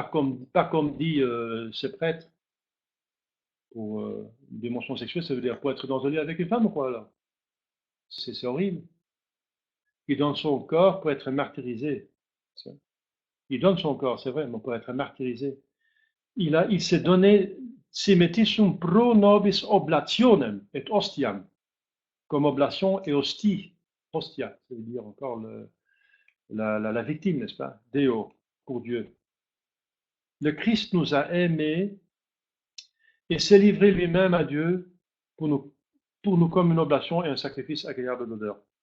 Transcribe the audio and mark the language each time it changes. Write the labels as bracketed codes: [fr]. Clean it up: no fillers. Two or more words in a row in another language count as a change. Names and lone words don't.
[fr] Pas comme dit ce prêtre, pour une dimension sexuelle, ça veut dire pour être dans un lit avec une femme ou quoi alors? C'est horrible. Il donne son corps pour être martyrisé. Il donne son corps, c'est vrai, mais pour être martyrisé. Il s'est donné [la] semetissum pro nobis oblationem et ostiam, [fr] comme oblation et hostie. Hostia, ça veut dire encore la victime, n'est-ce pas? Deo, pour Dieu. Le Christ nous a aimés et s'est livré lui-même à Dieu pour nous comme une oblation et un sacrifice agréable d'odeur.